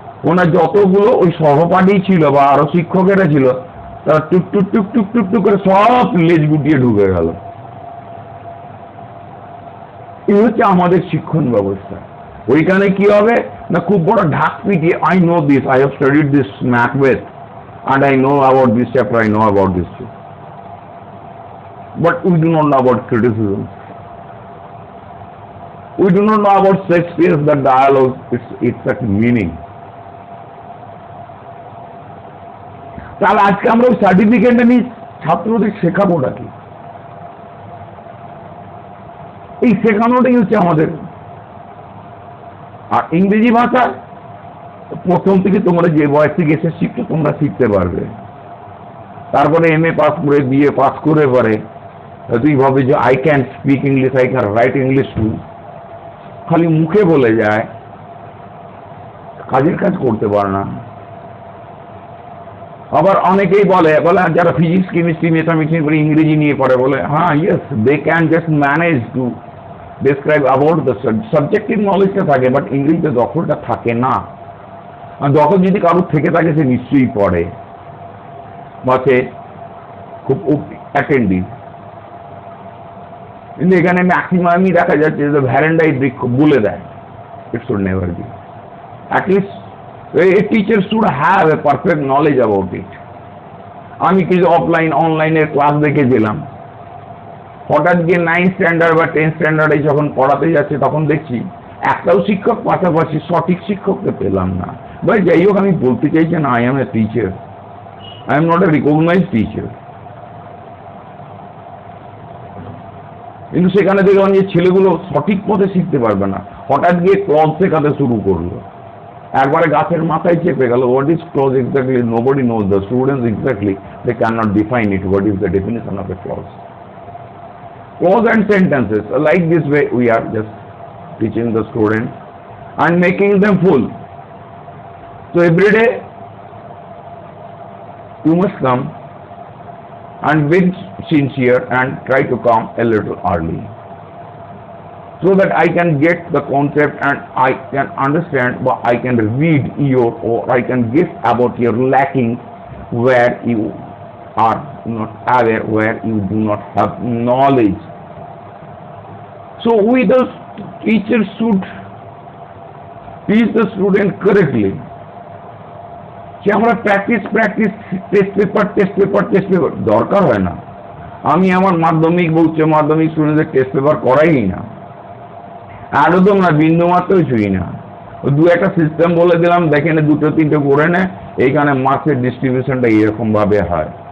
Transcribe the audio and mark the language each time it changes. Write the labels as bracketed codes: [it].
[bn] ওনার যতগুলো ওই সহপাঠী ছিল বা আরো শিক্ষকেরা ছিল, তারা টুক টুক টুক টুক টুক টুক করে সব লেজ গুটিয়ে ঢুকে গেল। এই হচ্ছে আমাদের শিক্ষণ ব্যবস্থা। ওইখানে কি হবে না, খুব বড় ঢাক পিটিয়ে, [en] I know this, I have studied this Macbeth and I know about this chapter, I know about this too. But we do not know about criticism. We do not know about Shakespeare's the dialogue, its meaning. [bn] তাহলে আজকে আমরা ওই সার্টিফিকেটটা নিয়ে ছাত্রদের শেখাবোটা কি? এই শেখানোটাই হচ্ছে আমাদের। আর ইংরেজি ভাষা প্রথম থেকে তোমরা যে বয়স থেকে এসে শিখছো তোমরা শিখতে পারবে। তারপরে MA পাস করে BA পাস করে পরে তুই ভাবে যে [en] I can speak English, I can write English too, [bn] খালি মুখে বলে যায়, কাজের কাজ করতে পারে না। আবার অনেকেই বলে যারা ফিজিক্স কেমিস্ট্রি ম্যাথামেটিক্স পড়ে ইংরেজি নিয়ে পড়ে বলে হ্যাঁ [en] yes they can just manage to describe about the subjective [bn] নলেজটা থাকে, বাট ইংরেজিতে দখলটা থাকে না। আর দখল যদি কারোর থেকে থাকে সে নিশ্চয়ই পড়ে বা সে খুব অ্যাটেন্টিভ। কিন্তু এখানে ম্যাক্সিমামই দেখা যাচ্ছে যে ভ্যারেন্ডাই বৃক্ষ বলে দেয়, [en] It should never be. At least a teacher should have a perfect knowledge about it. [bn] আমি কিছু অনলাইনের ক্লাস দেখেছিলাম, হঠাৎ গিয়ে 9 স্ট্যান্ডার্ড বা 10 স্ট্যান্ডার্ডে যখন পড়াতে যাচ্ছে তখন দেখছি একটাও শিক্ষক পাশাপাশি সঠিক শিক্ষককে পেলাম না। ভাই যাই হোক, আমি বলতে চাইছি না [en] I am a teacher, I am not a recognised teacher. [bn] কিন্তু সেখানে দেখলাম যে ছেলেগুলো সঠিক পথে শিখতে পারবে না, হঠাৎ গিয়ে ক্লজ শেখাতে শুরু করলো, একবারে গাছের মাথায় চেপে গেল। [en] What is clause exactly nobody knows, the students exactly they can not define it, what is the definition of a clause. Clause and sentences like this way we are just teaching the students and making them full. So every day you must come and be sincere and try to come a little early so that I can get the concept and I can understand, but I can read your or I can guess about your lacking where you are not aware, where you do not have knowledge. So we the teachers should teach the student correctly. [bn] যে আমরা practice test paper দরকার হয় না। আমি আমার মাধ্যমিক বা উচ্চ মাধ্যমিক স্টুডেন্টদের টেস্ট পেপার করাই না, একদম না, বিন্দু মাত্রই ছুঁই না। দু একটা সিস্টেম বলে দিলাম, দেখে নে, দুটো তিনটে করে নে, এইখানে মার্কসের ডিস্ট্রিবিউশনটা এরকম ভাবে হয়।